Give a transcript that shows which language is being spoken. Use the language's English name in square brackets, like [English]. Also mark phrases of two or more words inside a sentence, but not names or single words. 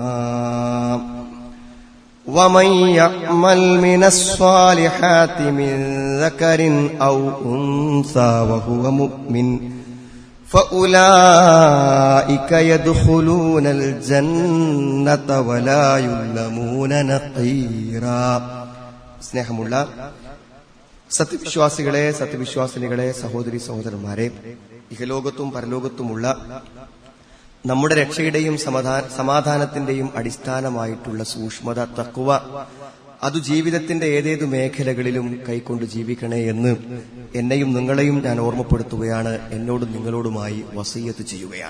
[Arabic] ومن يعمل من الصالحات من ذكر أو أنثى وهو مؤمن فأولئك يدخلون الجنة ولا يظلمون نقيرا. [Malayalam] സ്നേഹമുള്ള സത്യവിശ്വാസികളെ, സത്യവിശ്വാസിനികളെ, സഹോദരി സഹോദരന്മാരെ, ഇഹലോകത്തും പരലോകത്തുമുള്ള നമ്മുടെ രക്ഷയുടെയും സമാധാനത്തിന്റെയും അടിസ്ഥാനമായിട്ടുള്ള സൂക്ഷ്മത, തഖ്വ, അത് ജീവിതത്തിന്റെ ഏതേതു മേഖലകളിലും കൈക്കൊണ്ട് ജീവിക്കണേ എന്ന് എന്നെയും നിങ്ങളെയും ഞാൻ ഓർമ്മപ്പെടുത്തുകയാണ്, എന്നോടും നിങ്ങളോടുമായി വസിയ്യത്ത് ചെയ്യുകയാണ്.